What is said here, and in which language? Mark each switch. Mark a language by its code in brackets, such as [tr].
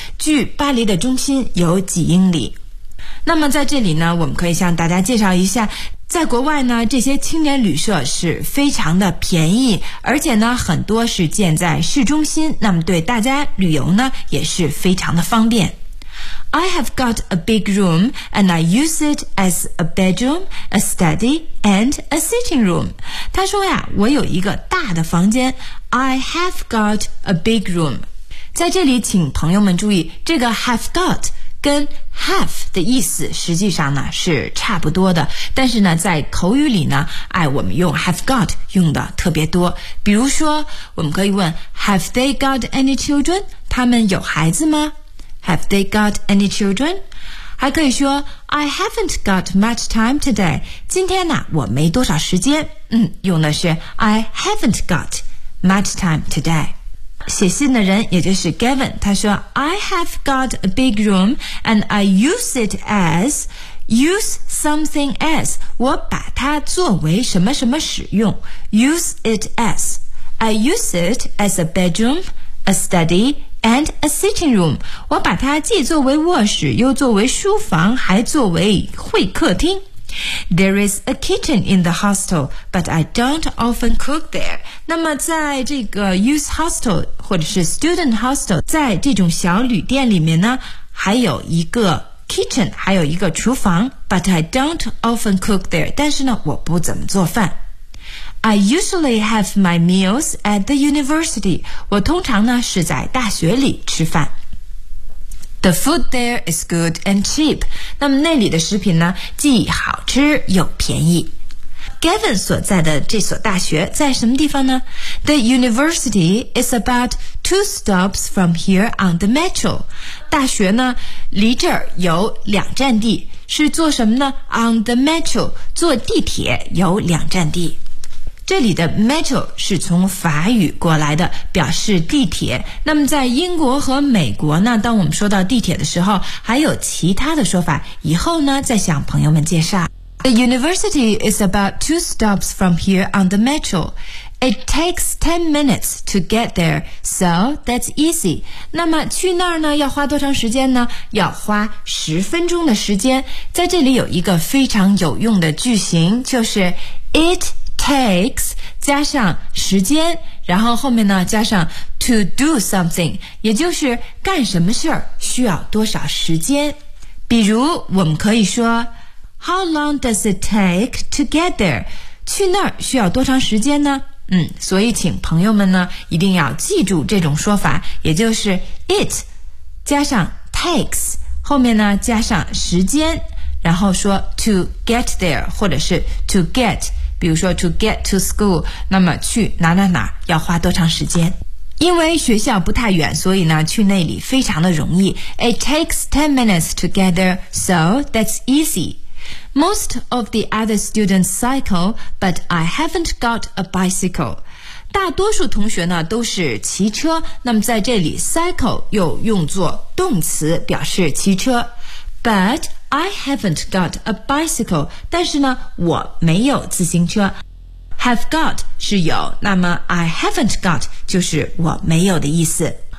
[zh] 距巴黎的中心有几英里？那么在这里呢，我们可以向大家介绍一下，在国外呢，这些青年旅社是非常的便宜，而且呢，很多是建在市中心，那么对大家旅游呢，也是非常的方便。 [en] I have got a big room and I use it as a bedroom, a study, and a sitting room. [zh] 他说呀，我有一个大的房间。 [en] I have got a big room. [zh] 在这里，请朋友们注意，这个 [en] have got [zh] 跟 have 的意思实际上呢是差不多的，但是呢在口语里呢，哎，我们用 have got 用的特别多。比如说我们可以问 [en] Have they got any children? [zh] 他们有孩子吗？ [en] Have they got any children? [zh] 还可以说 [en] I haven't got much time today. [zh] 今天呢我没多少时间，用的是 [en] I haven't got much time today。 [zh] 写信的人也就是 Gavin， 他说 [en] I have got a big room and I use it as use something as， [zh] 我把它作为什么什么使用， [en] use it as， I use it as a bedroom, a study, and a sitting room. [zh] 我把它既作为卧室，又作为书房，还作为会客厅。 [en] There is a kitchen in the hostel, but I don't often cook there. [zh] 那么在这个 youth hostel 或者是 student hostel， 在这种小旅店里面呢，还有一个 kitchen， 还有一个厨房。 [en] But I don't often cook there. [zh] 但是呢，我不怎么做饭。 [en] I usually have my meals at the university. [zh] 我通常呢是在大学里吃饭。 [en] The food there is good and cheap. [zh] 那么那里的食品呢，既好吃又便宜。 Gavin 所在的这所大学在什么地方呢？ [en] The university is about 2 stops from here on the metro. [zh] 大学呢，离这儿有两站地，是坐什么呢？ [en] On the metro, [zh] 坐地铁有两站地。这里的 metro 是从法语过来的，表示地铁。那么在英国和美国呢，当我们说到地铁的时候，还有其他的说法，以后呢再向朋友们介绍。 [en] The university is about 2 stops from here on the metro. It takes 10 minutes to get there, so that's easy. [zh] 那么去那儿呢，要花多长时间呢？要花10分钟的时间。在这里有一个非常有用的句型，就是 [en] it takes [zh] 加上时间，然后后面呢加上 [en] to do something， [zh] 也就是干什么事儿需要多少时间。比如我们可以说 [en] How long does it take to get there？ [zh] 去那儿需要多长时间呢？所以请朋友们呢一定要记住这种说法，也就是 it 加上 takes， 后面呢加上时间，然后说 [en] to get there [zh] 或者是 [en] to get。 [zh] 比如说 [en] to get to school， [zh] 那么去哪哪哪要花多长时间？因为学校不太远，所以呢去那里非常的容易。 [en] It takes 10 minutes to get there, so that's easy. Most of the other students cycle, but I haven't got a bicycle. [zh] 大多数同学呢都是骑车，那么在这里 cycle 又用作动词表示骑车。 [en] ButI haven't got a bicycle， [zh] 但是呢我没有自行车。 Have got 是有，那么 [en] I haven't got [zh] 就是我没有的意思。